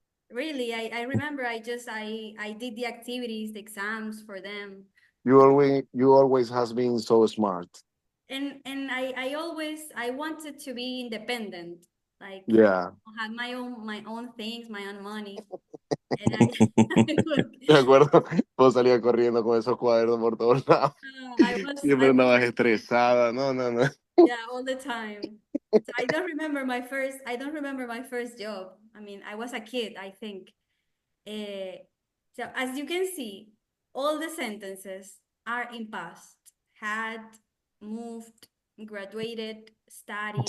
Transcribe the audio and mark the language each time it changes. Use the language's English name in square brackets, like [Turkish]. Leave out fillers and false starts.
[English] really, I remember I did the activities, the exams for them. You always has been so smart. And I wanted to be independent, like Yeah. have my own things, my own money. And I look, [Spanish] Me acuerdo, vos salías corriendo con esos cuadernos por todos lados. [English] I [Spanish] Siempre [English] was [Spanish] andabas estresada. No, no, no. [English] yeah, all the time. So I don't remember my first job. I mean, I was a kid, I think. So as you can see, all the sentences are in past. Had, moved, graduated, studied,